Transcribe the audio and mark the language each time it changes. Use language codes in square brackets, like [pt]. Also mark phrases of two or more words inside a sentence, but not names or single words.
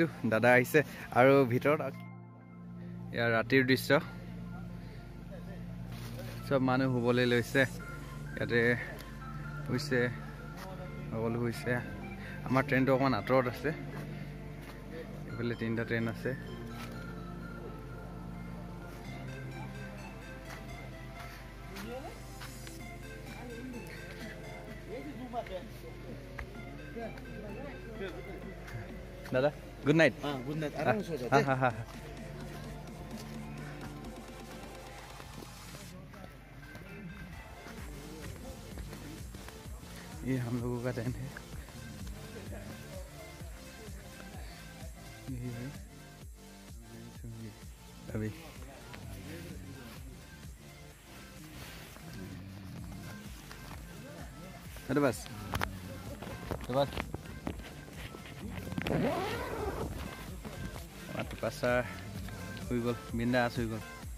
[as] দাদা আহিছে আৰু ভিতৰত ইয়াৰ ৰাতিৰ দৃশ্য। চব মানুহ শুবলৈ লৈছে ইয়াতে শুইছে সকলো শুইছে। আমাৰ ট্ৰেইনটো অকণমান আঁতৰত আছে। এইফালে 3টা ট্ৰেইন আছে। [en] दादा good night. good night [hi] आराम से सो जा। हाँ ये हम लोगों का टेंट है। अभी अरे बस [as] পাছা হৈ গ'ল বিন্দাছ হৈ গ'ল।